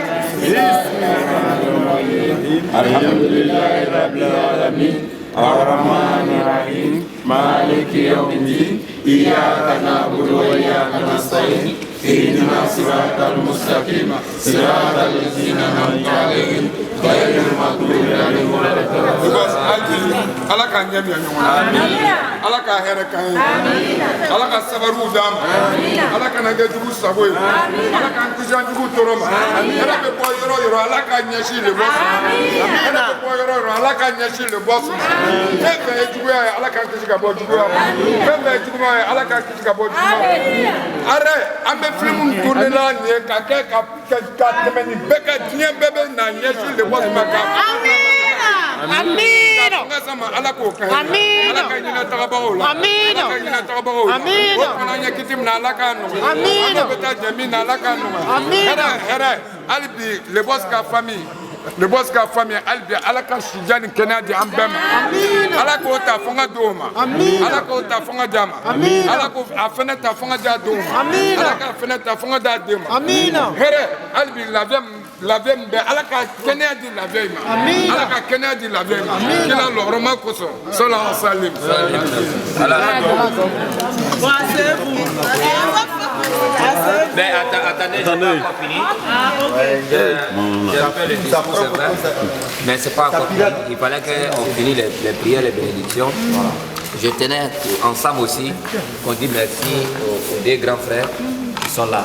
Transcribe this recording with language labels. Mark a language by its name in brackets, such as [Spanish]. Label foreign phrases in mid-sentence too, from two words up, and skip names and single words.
[Arabic] الحمد لله رب العالمين الرحمن الرحيم مالك يوم الدين إياك نعبد وإياك نستعين اهدنا الصراط المستقيم صراط الذين أنعمت عليهم غير المغضوب عليهم ولا الضالين. [Bambara] ala ka ɲɛ bila ɲɔgɔn na ala ka hɛrɛ k'an ye ala ka sabariw d'an ma ala kana kɛ jugu sago ye ala k'an kisi an jugu tɔɔrɔ ma hɛrɛ bɛ bɔ yɔrɔ o yɔrɔ ala ka ɲɛsin le bɔ hɛrɛ bɛ bɔ yɔrɔ o yɔrɔ ala ka ɲɛsin le bɔ fɛn fɛn ye juguya ye ala k'an kisi ka bɔ juguya ma fɛn fɛn ye juguya ye ala k'an kisi ka bɔ juguya ma arɛ an bɛ filimu tourné la nin ye ka kɛ ka tɛmɛ nin bɛɛ ka diɲɛ bɛɛ bɛ na ɲɛsin le bɔ ma ka Amin. ala k'o kɛ ala ka ɲinɛ tagabagaw la ala ka ɲinɛ tagabagaw la o fana ɲɛ kiti min na ala k'a nɔgɔya ala bɛ taa jɛ min na ala k'a nɔgɔya hɛrɛ hali bi [French] le boss [Bambara] ka famille [French] le boss [Bambara] ka famille hali bi ala ka sija ni kɛnɛya di an bɛɛ ma ala k'o ta fɔ n ka di o ma ala k'o ta fɔ n ka di a ma ala k'o a fɛnɛ ta fɔ n ka di a denw ma ala k'a fɛnɛ ta fɔ n ka di a den ma hɛrɛ hali bi lafiya min bɛ ala ka kɛnɛya di lafiya in ma ala ka kɛnɛya di lafiya in ma kira lɔgɔrɔma kosɔn sɔlɔ salim [French] Mais attendez, je n'ai pas fini. J'ai un peu le discours, c'est vrai. Mais ce n'est pas encore fini. Il fallait qu'on finisse les prières, les bénédictions. Je tenais ensemble aussi qu'on dise merci aux deux grands frères qui sont là.